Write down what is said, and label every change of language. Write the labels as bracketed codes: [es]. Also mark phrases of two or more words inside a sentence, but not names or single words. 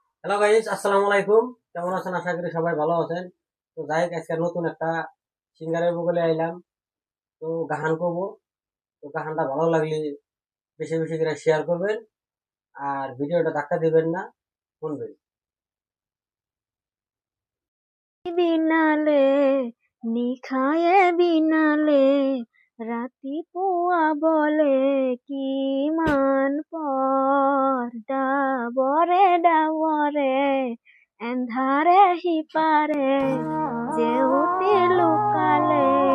[en] hello guys, [ar] السلام عليكم. [bn] কেমন আছেন? আশা করি সবাই ভালো আছেন। তো যাই হোক, আজকে নতুন একটা সিঙ্গারের বগলে আইলাম। তো গাহান করবো। তো গাহানটা ভালো লাগলে বেশি বেশি করে শেয়ার করবেন, আর ভিডিওটা ধাক্কা দিবেন না, শুনবেন। [as] বিনালে নিখায়ে বিনালে ৰাতিপুৱা বলে কিমান পৰ ডাৱৰে এন্ধাৰে সিপাৰে জেউতি লুকালে